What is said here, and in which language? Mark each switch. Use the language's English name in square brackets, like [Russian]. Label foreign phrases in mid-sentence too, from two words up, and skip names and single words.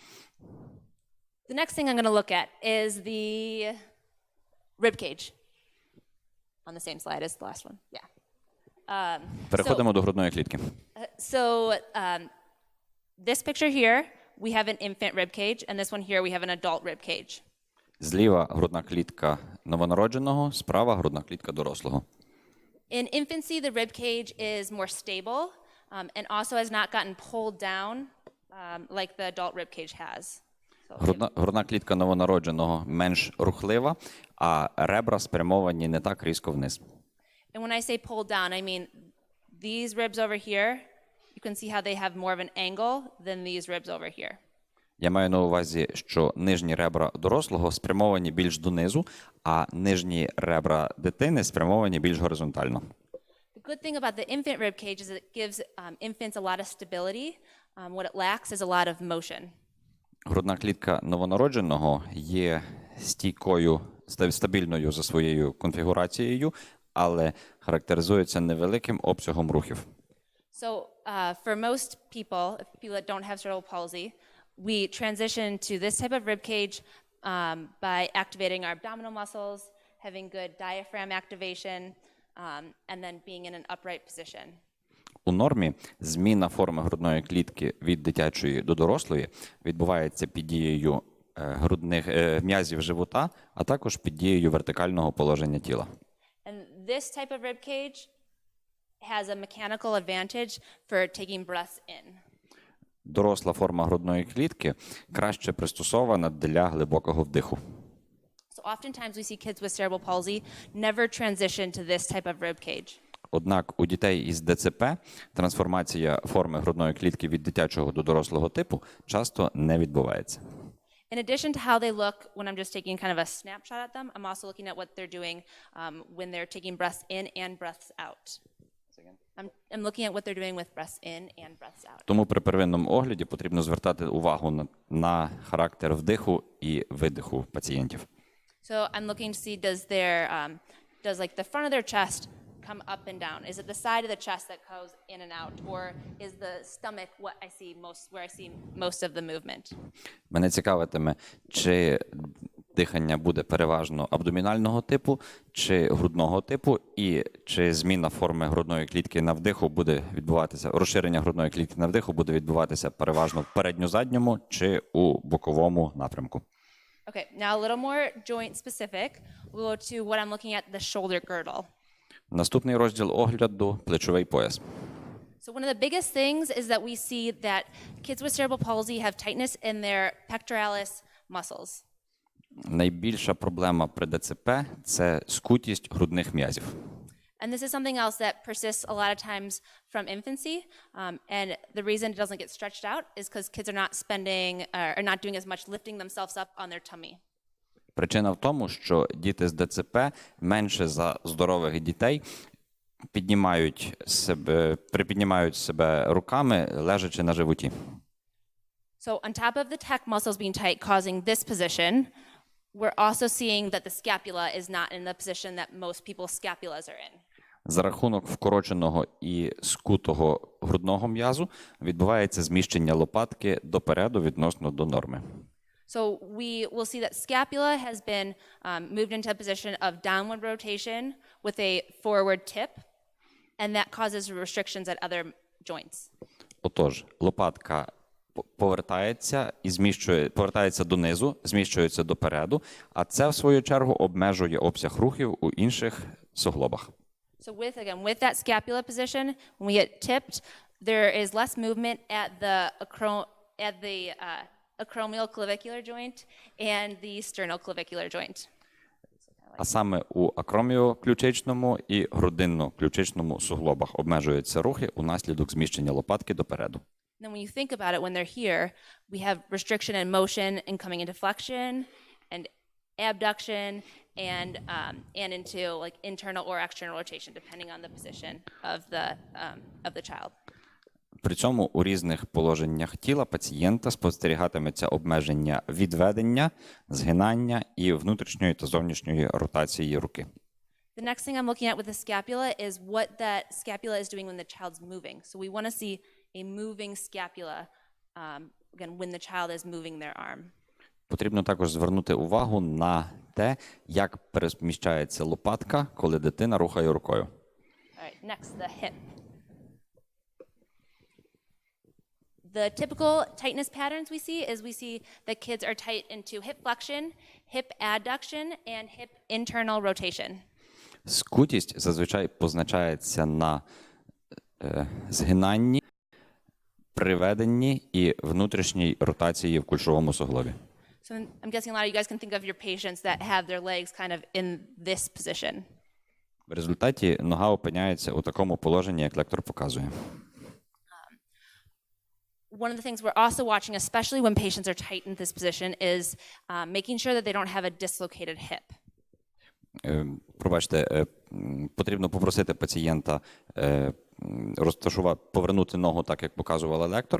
[English] The next thing I'm going to look at is the rib cage. On the same slide as the last one. Yeah. [Ukrainian] Переходимо до грудної клітки. [English] So this picture here, we have an infant rib cage, and this one here we have an adult rib cage. [Ukrainian] Зліва грудна клітка новонародженого, справа грудна клітка дорослого. [English] In infancy, the rib cage is more stable and also has not gotten pulled down like the adult rib cage has. [Ukrainian] Грудна клітка новонародженого менш рухлива, а ребра спрямовані не так різко вниз. [English] And when I say pulled down, I mean these ribs over here, you can see how they have more of an angle than these ribs over here. [Ukrainian] Я маю на увазі, що нижні ребра дорослого спрямовані більш донизу, а нижні ребра дитини спрямовані більш горизонтально. [English] The good thing about the infant rib cage is it gives infants a lot of stability. What it lacks is a lot of motion. [Ukrainian] Грудна клітка новонародженого є стійкою, стабільною за своєю конфігурацією, але характеризується невеликим обсягом рухів. [English] So for most people that don't have cerebral palsy, we transition to this type of rib cage by activating our abdominal muscles, having good diaphragm activation, and then being in an upright position. [Ukrainian] У нормі зміна форми грудної клітки від дитячої до дорослої відбувається під дією грудних м'язів живота, а також під дією вертикального положення тіла. [English] And this type of rib cage has a mechanical advantage for taking breaths in. [Ukrainian] Доросла форма грудної клітки краще пристосована для глибокого вдиху. [English] So oftentimes we see kids with cerebral palsy never transition to this type of rib cage. [Ukrainian] Однак у дітей із ДЦП трансформація форми грудної клітки від дитячого до дорослого типу часто не відбувається. [English] In addition to how they look when I'm just taking kind of a snapshot at them, I'm also looking at what they're doing when they're taking breaths in and breaths out. I'm looking at what they're doing with breaths in and breaths out. [Ukrainian] Тому при первинному огляді потрібно звертати увагу на характер вдиху і видиху пацієнтів. [English] So I'm looking to see does like the front of their chest come up and down? Is it the side of the chest that goes in and out, or is the stomach what I see where I see most of the movement? [Ukrainian] Мене цікавитиме, чи дихання буде переважно абдомінального типу, чи грудного типу, і чи зміна форми грудної клітки на вдиху буде відбуватися, розширення грудної клітки на вдиху буде відбуватися переважно в передньо-задньому чи у боковому напрямку. [English] Okay, now a little more joint specific. We'll go to what I'm looking at, the shoulder girdle. [Ukrainian] Наступний розділ огляду – плечовий пояс. [English] So one of the biggest things is that we see that kids with cerebral palsy have tightness in their pectoralis muscles. [Ukrainian] Найбільша проблема при ДЦП – це скутість грудних м'язів. [English] And this is something else that persists a lot of times from infancy. And the reason it doesn't get stretched out is because kids are not doing as much lifting themselves up on their tummy. [Ukrainian] Причина в тому, що діти з ДЦП менше за здорових дітей припіднімають себе руками, лежачи на животі. [English] So on top of the tech muscles being tight, causing this position, we're also seeing that the scapula is not in the position that most people's scapulas are in. [Ukrainian] За рахунок вкороченого і скутого грудного м'язу відбувається зміщення лопатки допереду відносно до норми. [English] So we will see that scapula has been moved into a position of downward rotation with a forward tip, and that causes restrictions at other joints. [Ukrainian] Отож, лопатка повертається донизу, зміщується допереду, а це, в свою чергу, обмежує обсяг рухів у інших суглобах. [English] So with that scapula position, when we get tipped, there is less movement at the acromioclavicular joint and the sternoclavicular joint. [Ukrainian] А саме у акроміоключичному і грудинно-ключичному суглобах обмежуються рухи унаслідок зміщення лопатки допереду. [English] Then when you think about it, when they're here, we have restriction in motion and coming into flexion and abduction and into like internal or external rotation, depending on the position of the child. [Ukrainian] При цьому у різних положеннях тіла пацієнта спостерігатиметься обмеження відведення, згинання і внутрішньої та зовнішньої ротації руки. [English] The next thing I'm looking at with the scapula is what that scapula is doing when the child's moving. So we want to see a moving scapula, again, when the child is moving their arm. [Ukrainian] Потрібно також звернути увагу на те, як переміщається лопатка, коли дитина рухає рукою. [English] All right, next, the hip. The typical tightness patterns we see that kids are tight into hip flexion, hip adduction, and hip internal rotation. [Ukrainian] Скутість зазвичай позначається на згинанні, приведенні і внутрішній ротації в кульшовому суглобі. [English] So I'm guessing a lot of you guys can think of your patients that have their legs kind of in this position. [Ukrainian] В результаті нога опиняється у такому положенні, як лектор показує. [English] One of the things we're also watching, especially when patients are tight in this position, is making sure that they don't have a dislocated hip. [Ukrainian] Пробачте, потрібно попросити пацієнта повернути ногу так, як показувала лектор.